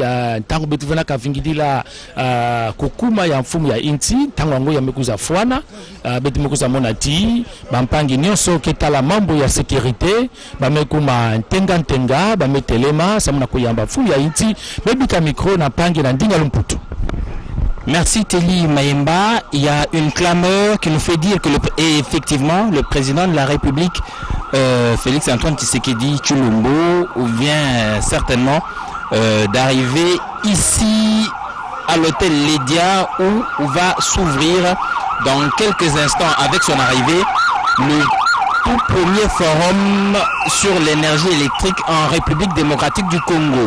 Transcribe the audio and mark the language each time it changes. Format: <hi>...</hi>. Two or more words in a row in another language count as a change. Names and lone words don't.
<ktu>ya ntango betuvana kavingidila kukuma ya mfumu ya inti ntango yango ya mekuza fuana betu mekuza mona ti bampangi nyonso ketala mambo ya sécurité bamekuma ntenga bametelema samuna kuyamba mfumu ya inti bebika micro na pangi na ndinga lumputu.</ktu> <fr>Merci Teli Mayemba. Il y a une clameur qui nous fait dire que effectivement le président de la République, Félix Antoine Tshisekedi Tshilombo, vient certainement d'arriver ici à l'hôtel Lédia où va s'ouvrir dans quelques instants avec son arrivée le tout premier forum sur l'énergie électrique en République démocratique du Congo.</fr>